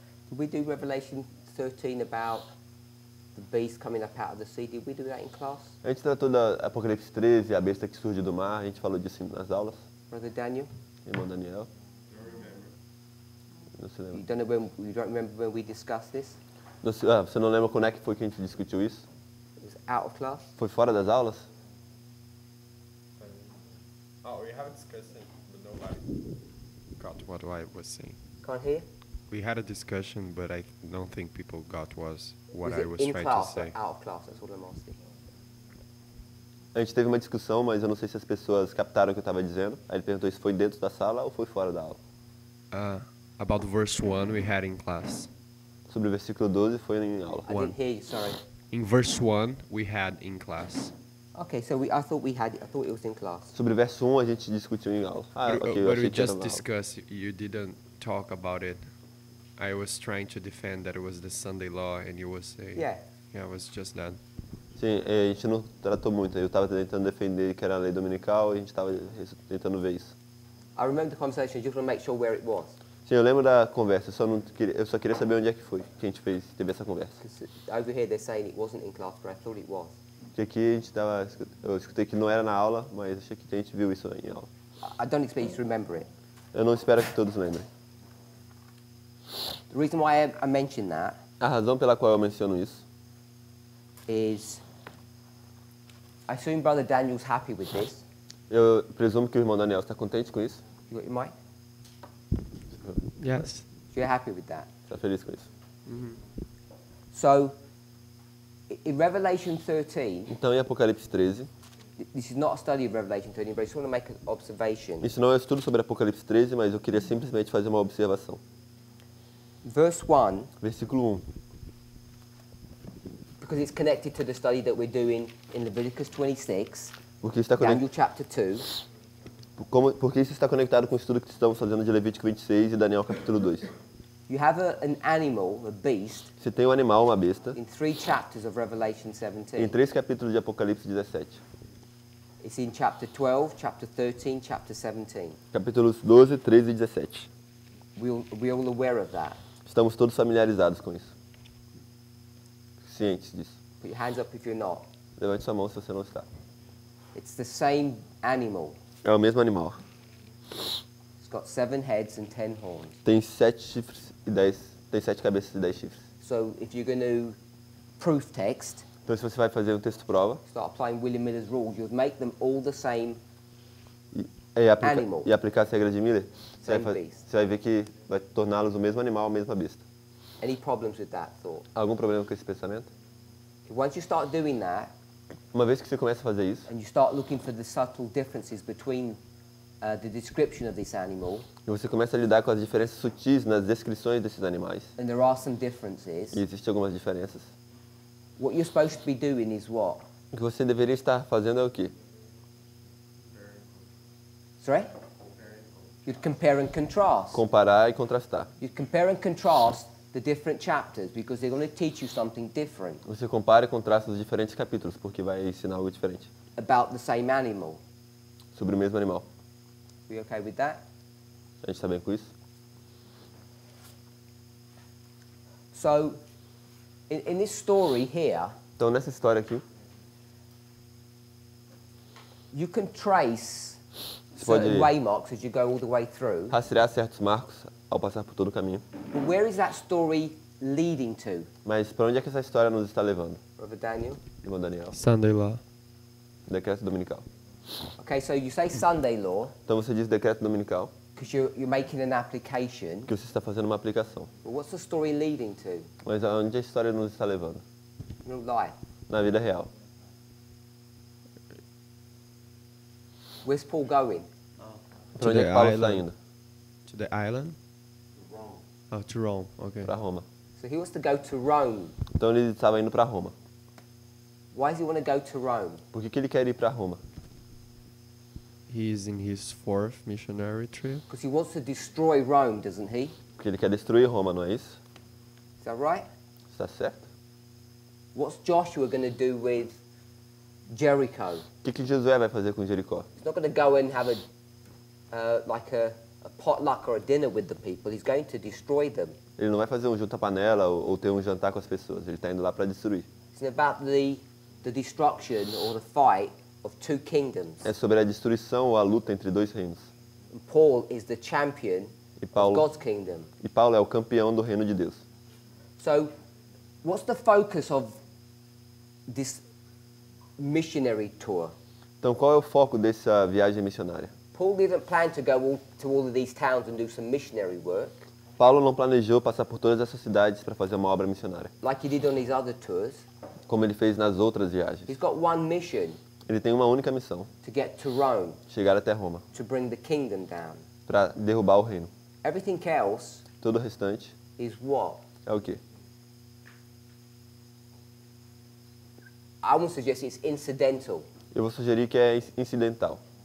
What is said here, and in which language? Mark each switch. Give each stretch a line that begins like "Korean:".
English: did we do Revelation 13 about the beast coming up out of the sea? Did we do that in class,
Portuguese: A gente tratou da Apocalipse 13, a besta que surge do mar, a gente falou disso nas aulas.
English: Brother Daniel?
Portuguese: Irmão Daniel. Não se
English: You
Portuguese: lembra.
English: you don't remember when we discussed this?
Portuguese: Você não lembra quando é que foi que a gente discutiu isso?
English: It was out of class.
Portuguese: Foi fora das aulas?
English: Oh, we have a discussion, but nobody got what I was saying. Can't hear. We had a discussion, but I don't think people got what Was I it was in trying class to or say. out of class? That's all I'm asking.
Portuguese: A gente teve uma discussão, mas eu não sei se as pessoas captaram o que eu estava dizendo. Aí ele perguntou se foi dentro da sala ou foi fora da aula.
English: About verse 1 we had in class.
Portuguese: Sobre o versículo 12 foi em aula.
English: I didn't hear you. Sorry. In verse 1 we had in class. Okay, so I thought it was in class.
Portuguese: Sobre o verso 1 a gente discutiu em aula.
English: But
Portuguese: Ok, eu
English: we
Portuguese: achei que era
English: just
Portuguese: na aula.
English: discussed, you didn't talk about it. I was trying to defend that it was the Sunday law and you was saying, Yeah. yeah, it was just that.
Portuguese: Sim, a gente não tratou muito. Eu estava tentando defender que era a lei dominical e a gente estava tentando ver isso.
English: I remember the conversation. I just want to make sure where it was.
Portuguese: Sim, eu lembro da conversa. Eu só queria saber onde é que foi que a gente teve essa conversa.
English: Because over here they're saying it wasn't in class, but I thought it was.
Portuguese: Porque aqui a gente eu escutei que não era na aula, mas achei que a gente viu isso em aula.
English: I don't expect you to remember it.
Portuguese: Eu não espero que todos lembrem.
English: The reason why I mentioned that
Portuguese: A razão pela qual eu menciono isso
English: is I assume Brother Daniel's happy with this.
Portuguese: eu presumo que o irmão Daniel está contente com isso.
English: You got your mic? Yes. So you're happy with that.
Portuguese: Está feliz com isso.
English: So in Revelation 13,
Portuguese: Então, em Apocalipse 13,
English: this is not a study of Revelation 13, but I just want to make an observation.
Portuguese: isso não é um estudo sobre Apocalipse 13, mas eu queria simplesmente fazer uma observação.
English: Verse 1,
Portuguese: Versículo 1.
English: because it's connected to the study that we're doing in Leviticus 26,
Portuguese: Porque isso
English: Daniel chapter 2,
Portuguese: porque isso está conectado com o estudo que estamos fazendo de Levítico 26 e Daniel capítulo 2.
English: you have an animal, a beast,
Portuguese: Você tem um animal, uma besta,
English: in 3 chapters of Revelation
Portuguese: em 17. 3 capítulos de Apocalipse 17.
English: It's in chapter 12, chapter 13, chapter 17.
Portuguese: Capítulos 12, 13 e 17.
English: We're all aware of that.
Portuguese: Estamos todos familiarizados com isso. Cientes disso.
English: Put your hands up if you're not.
Portuguese: Levante sua mão se você não está.
English: It's the same animal.
Portuguese: É o mesmo animal.
English: It's got 7 heads and 10 horns.
Portuguese: Tem 7 chifres e 10. Tem 7 cabeças e 10 chifres.
English: So if you're going to proof text,
Portuguese: Então, se você vai fazer um texto prova
English: start applying William Miller's rules, you'll make them all the same. Animal.
Portuguese: e aplicar a regra de Miller,
English: Same beast.
Portuguese: você vai ver que vai torná-los o mesmo animal, a mesma besta.
English: Any problems with that thought?
Portuguese: Algum problema com esse pensamento?
English: Once you start doing that,
Portuguese: Uma vez que você começa a fazer isso,
English: and you start looking for the subtle differences between the description of this animal,
Portuguese: e você começa a lidar com as diferenças sutis nas descrições desses animais,
English: and there are some differences,
Portuguese: e existem algumas diferenças,
English: what you're supposed to be doing is what?
Portuguese: o que você deveria estar fazendo é o quê?
English: Sorry? You'd compare and contrast.
Portuguese: Comparar e contrastar.
English: You'd compare and contrast the different chapters because they're going to teach you something different
Portuguese: Você compara e contrasta os diferentes capítulos, porque vai ensinar algo diferente
English: about the same animal.
Portuguese: sobre o mesmo animal.
English: We okay with that?
Portuguese: A gente está bem com isso?
English: So, in this story here,
Portuguese: Então, nessa história aqui,
English: you can trace
Portuguese: Você pode-
English: certain waymarks as you go all the way through.
Portuguese: rastrear certos marcos ao passar por todo o caminho.
English: But where is that story leading to,
Portuguese: Mas para onde é que essa história nos está levando,
English: Brother Daniel?
Portuguese: irmão Daniel?
English: Sunday law.
Portuguese: Decreto dominical.
English: Okay, so you say Sunday law
Portuguese: Então você diz decreto dominical,
English: because you're making an application.
Portuguese: que você está fazendo uma aplicação.
English: But what's the story leading to?
Portuguese: Mas aonde a história nos está levando?
English: Real life.
Portuguese: Na vida real.
English: Where's Paul going?
Portuguese: Para onde é
English: the
Portuguese: que Paulo está
English: island.
Portuguese: indo?
English: To the island? Oh, to Rome. Okay.
Portuguese: Para Roma.
English: So he wants to go to Rome.
Portuguese: Então ele estava indo para Roma.
English: Why does he want to go to Rome?
Portuguese: Por que ele quer ir para Roma?
English: He's in his 4th missionary trip. Because he wants to destroy Rome, doesn't he?
Portuguese: Porque ele quer destruir Roma, não é isso?
English: Is that right?
Portuguese: Está certo?
English: What's Joshua going to do with Jericho?
Portuguese: O que Josué vai fazer com Jericó?
English: He's not going to go and have a potluck or a dinner with the people. He's going to destroy them.
Portuguese: Ele não vai fazer um junta-panela ou ter um jantar com as pessoas. Ele está indo lá para destruir.
English: It's about the destruction or the fight of 2 kingdoms.
Portuguese: É sobre a destruição ou a luta entre 2 reinos.
English: And Paul is the champion
Portuguese: E
English: of
Portuguese: Paulo,
English: God's kingdom.
Portuguese: e Paulo é o campeão do reino de Deus.
English: So, what's the focus of this missionary tour?
Portuguese: Então, qual é o foco dessa viagem missionária?
English: Paul didn't plan to go to all of these towns and do some missionary work
Portuguese: Paulo não planejou passar por todas essas cidades para fazer uma obra missionária,
English: like he did on his other tours.
Portuguese: como ele fez nas outras viagens.
English: He's got one mission,
Portuguese: Ele tem uma única missão:
English: to get to Rome,
Portuguese: chegar até Roma,
English: to bring the kingdom down.
Portuguese: para derrubar o reino.
English: Everything else
Portuguese: Todo o restante
English: is what?
Portuguese: é o quê?
English: I would suggest it's incidental.
Portuguese: Eu vou sugerir que é incidental.